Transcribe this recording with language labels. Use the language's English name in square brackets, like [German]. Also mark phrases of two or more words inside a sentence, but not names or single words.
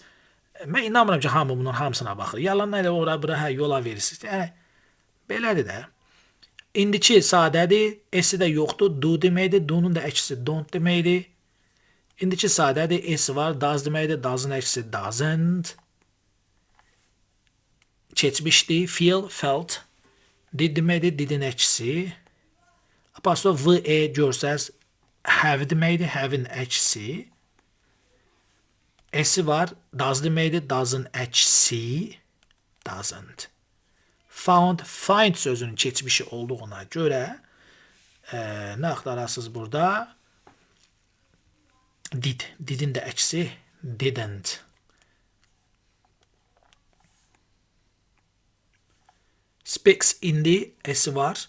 [Azerbaijani] Mən inanmıram ki, hamı bunun hamısına baxır. Yalanla elə ora bura yola verirsiniz. Yəni belədir də. İndiki sadədir, S-i də yoxdur, do deməkdir, do'nun da əksi don't deməkdir. İndiki sadədir, S var, does deməkdir, does'ın əksi doesn't. Keçmişdi, [English] feel, felt. [Azerbaijani] Did deməkdir, didin əksi. Apostrof V, E görsəz Have deməkdir, have-in əksi. Esi var, does deməkdir, doesn't əksi. Doesn't. Found, find sözünün keçmişi olduğuna görə nə axtarasınız burada? Did. Didin də əksi didn't. Speaks indi esi var.